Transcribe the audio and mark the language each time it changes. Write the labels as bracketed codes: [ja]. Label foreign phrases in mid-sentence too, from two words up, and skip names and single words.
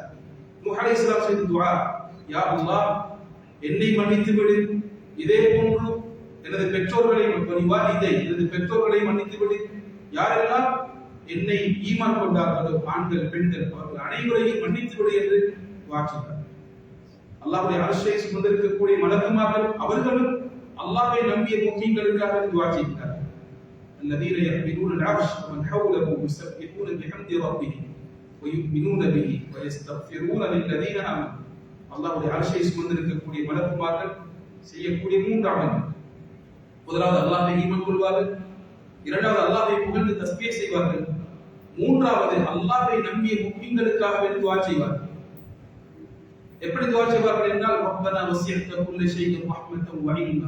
[ta] நூஹ் அலைஹிஸ்ஸலாம் செய்த துஆ, [ar] يا الله, [ta] என்னை மன்னித்து விடு, இதே போன்று எனது பெற்றோர்களை வலிவாலிதை, எனது பெற்றோர்களை மன்னித்து விடு. யாரெல்லாம் என்னை ஈமான் கொண்டார்களோ, ஆண்கள் பெண்கள், அவர்கள் அனைவரையும் மன்னித்து விடு என்று துஆ செய்தார். அல்லாஹ்வுடைய அர்ஷை சுமந்திருக்கக்கூடிய மலக்குமார்கள் அவர்களும் அல்லாஹ்வை நம்பிய முஃமின்களுக்காக துஆ செய்கிறார்கள். [ar] الذين يحملون العرش ومن حوله يسبحون بحمد ربهم ويؤمنون به ويستغفرون للذين آمنوا. [ta] அல்லாஹ்வுடைய அர்ஷை சுமந்திருக்கக்கூடிய மலக்குமார்கள் செய்யக்கூடிய மூன்று அமல்கள். முதலாவது அல்லாஹ்வை ஈமான் கொள்வார்கள், இரண்டாவது அல்லாஹ்வை புகழ்ந்து தஸ்பீஹ் செய்வார்கள், மூன்றாவது அல்லாஹ்வை நம்பிய முஃமின்களுக்காக துஆ செய்வார்கள். எப்படி துஆ செய்வார்கள் என்றால், [ar] ربنا وسعت كل شيء رحمة و علما.